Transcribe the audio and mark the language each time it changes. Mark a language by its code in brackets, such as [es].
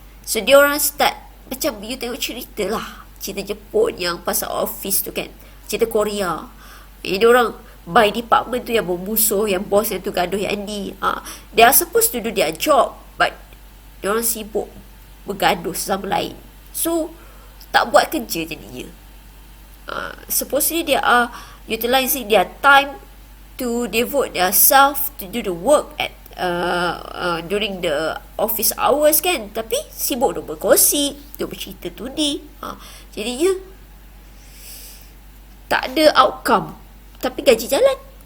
[ms] So diorang start, macam you tengok cerita lah, cerita Jepun yang pasal office tu kan, cerita Korea. Diorang by department tu yang bermusuh, yang bos yang tu gaduh yang ni. [en] They are supposed to do their job, [ms] but diorang sibuk bergaduh sama lain. So tak buat kerja jadinya. [en] Supposedly they are utilizing their time to devote their self to do the work at during the office hours kan, [ms] tapi sibuk duk berkongsi, duk bercerita tu ni. Jadinya tak ada outcome, tapi gaji jalan.